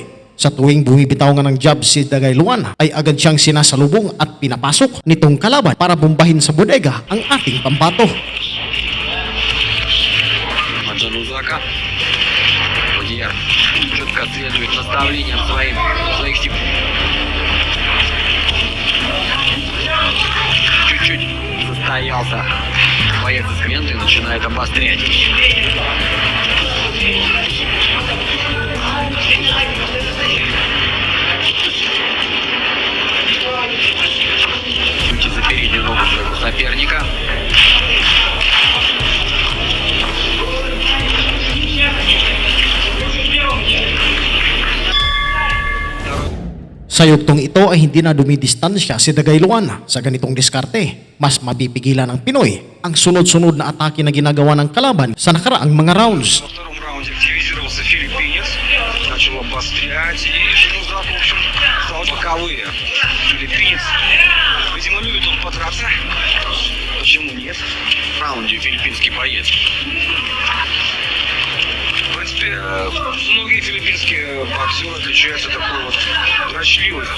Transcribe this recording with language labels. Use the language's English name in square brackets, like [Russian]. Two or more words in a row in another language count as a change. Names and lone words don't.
[Filipino] Sa tuwing bumibitaw nga ng jab si Dagayloan ay agad siyang sinasalubong at pinapasok nitong kalaban para bombahin sa bodega ang ating pambato. [Russian] Джанузака. Владимир четко следует наставлениям своих чуть-чуть застоялся. Боец из коменты начинает обострять. Идти за переднюю ногу своего соперника. [Filipino] Sa yuktong ito ay hindi na dumidistansya si Dagayloan sa ganitong diskarte. Mas mapipigilan ng Pinoy ang sunod-sunod na atake na ginagawa ng kalaban sa nakaraang mga rounds. [Russian] Во втором раунде активизировался филиппинец, начал обострять, и Жанузак, в общем, стал боковые. Филиппинец, видимо, любит он подраться. Почему нет? В раунде филиппинский боец. В принципе, многие филиппинские боксеры отличаются такой вот дрочливостью.